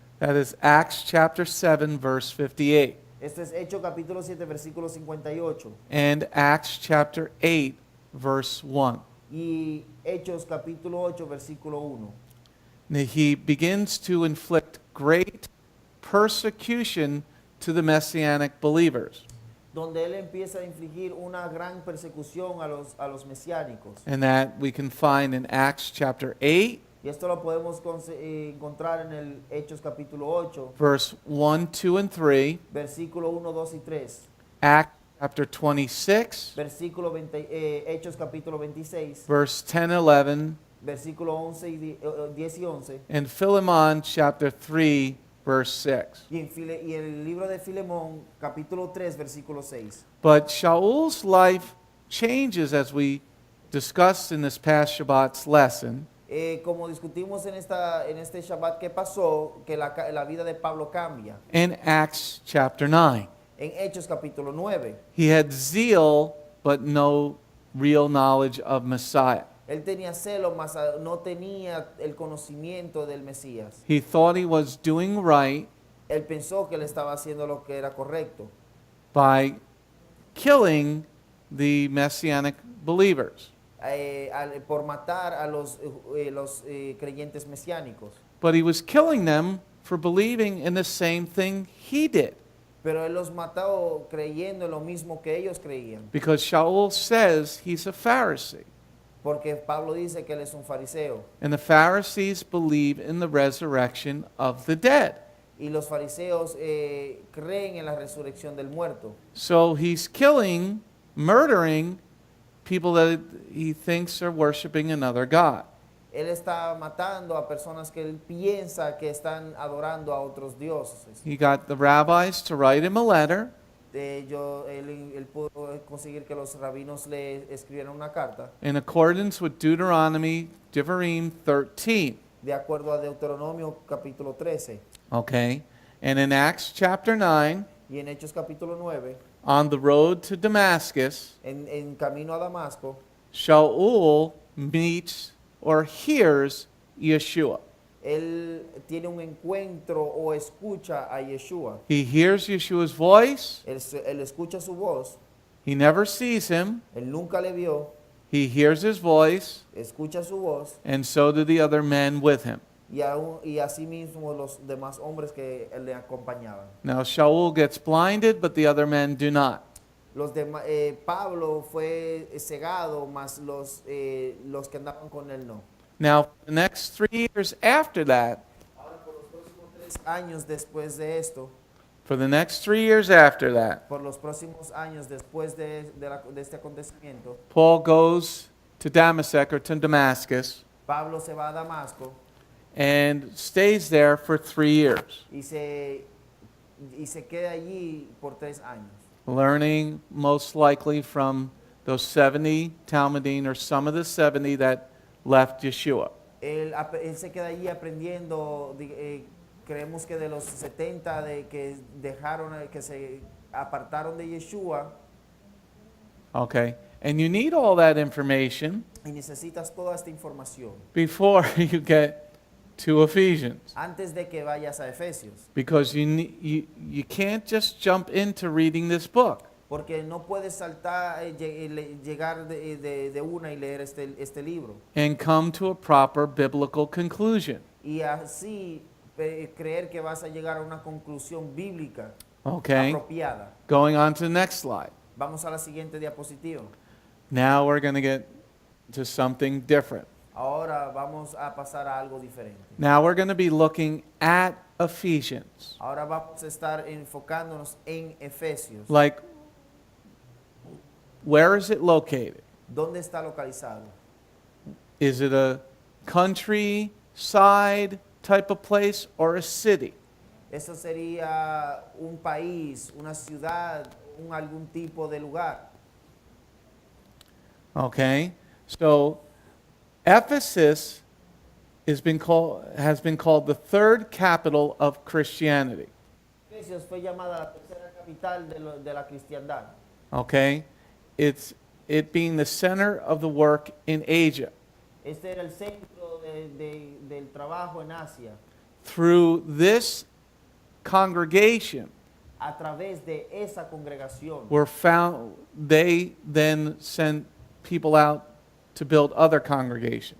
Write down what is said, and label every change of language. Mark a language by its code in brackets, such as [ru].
[en] that is Acts chapter 7, verse 58, [es] Esto es Hechos capítulo 7, versículo 58. [en] and Acts chapter 8, verse 1. [es] Y Hechos capítulo 8, versículo 1. [en] Now, he begins to inflict great persecution to the Messianic believers. [es] Donde él empieza a infligir una gran persecución a los mesiánicos. [en] And that we can find in Acts chapter 8, [es] Y esto lo podemos encontrar en el Hechos capítulo 8, [en] verse 1, 2, and 3, [es] versículo 1, 2 y 3. [en] Acts chapter 26, [es] versículo 20, Hechos capítulo 26, [en] verse 10, 11, [es] versículo 11 10 y 11, [en] and Philemon chapter 3, verse 6. [es] y el libro de Filemón capítulo 3, versículo 6. [en] But Shaul's life changes as we discussed in this past Shabbat's lesson. [es] Como discutimos en este Shabbat que pasó, que la vida de Pablo cambia. [en] In Acts chapter 9, [es] En Hechos capítulo 9, [en] he had zeal but no real knowledge of Messiah. [es] él tenía celo, mas no tenía el conocimiento del Mesías. [en] He thought he was doing right [es] Él pensó que él estaba haciendo lo que era correcto [en] by killing the Messianic believers. [es] Por matar a los creyentes mesiánicos. [en] But he was killing them for believing in the same thing he did. [es] Pero él los mató creyendo en lo mismo que ellos creían. [en] Because Shaul says he's a Pharisee. [es] Porque Pablo dice que él es un fariseo. [en] And the Pharisees believe in the resurrection of the dead. [es] Y los fariseos creen en la resurrección del muerto. [en] So he's killing, murdering people that he thinks are worshiping another God. [es] Él está matando a personas que él piensa que están adorando a otros dioses. [en] He got the rabbis to write him a letter, [es] Él pudo conseguir que los rabinos le escribieran una carta [en] in accordance with Deuteronomy, Devarim 13. [es] de acuerdo a Deuteronomio capítulo 13. [en] Okay? And in Acts chapter 9, [es] Y en Hechos capítulo 9, [en] on the road to Damascus, [es] en camino a Damasco, [en] Shaul meets or hears Yeshua. [es] él tiene un encuentro o escucha a Yeshua. [en] He hears Yeshua's voice. [es] Él escucha su voz, [en] He never sees him. [es] él nunca le vio, [en] He hears his voice, [es] escucha su voz, [en] and so do the other men with him. [es] y así mismo los demás hombres que le acompañaban. [en] Now Shaul gets blinded, but the other men do not. [es] Pablo fue cegado, mas los que andaban con él no. [en] Now, for the next 3 years after that, [es] Ahora, por los próximos 3 años después de esto, [en] for the next 3 years after that, [es] por los próximos años después de este acontecimiento, [en] Paul goes to Damascus or to Damascus [es] Pablo se va a Damasco [en] and stays there for 3 years, [es] y se queda allí por 3 años, [en] learning most likely from those 70 Talmudim or some of the 70 that left Yeshua. [es] Él se queda allí aprendiendo, creemos que de los 70 que que se apartaron de Yeshua, [en] Okay? And you need all that information [es] y necesitas toda esta información [en] before you get to Ephesians. [es] antes de que vayas a Efesios, [en] Because you can't just jump into reading this book. [es] porque no puedes saltar, llegar de una y leer este libro [en] And come to a proper biblical conclusion. [es] y así creer que vas a llegar a una conclusión bíblica [en] Okay? [es] apropiada. [en] Going on to the next slide. [es] Vamos a la siguiente diapositiva. [en] Now we're going to get to something different. [es] Ahora vamos a pasar a algo diferente. [en] Now we're going to be looking at Ephesians. [es] Ahora vamos a estar enfocándonos en Efesios. [en] Like, where is it located? [es] ¿Dónde está localizado? [en] Is it a countryside type of place or a city? [es] Eso sería un país, una ciudad, algún tipo de lugar. [en] Okay? So, Ephesus has been called the third capital of Christianity. [es] Efesios fue llamada la tercera capital de la cristiandad. [en] Okay? It being the center of the work in Asia. [es] Este era el centro del trabajo en Asia. [en] Through this congregation, [es] A través de esa congregación, [en] they then sent people out to build other congregations.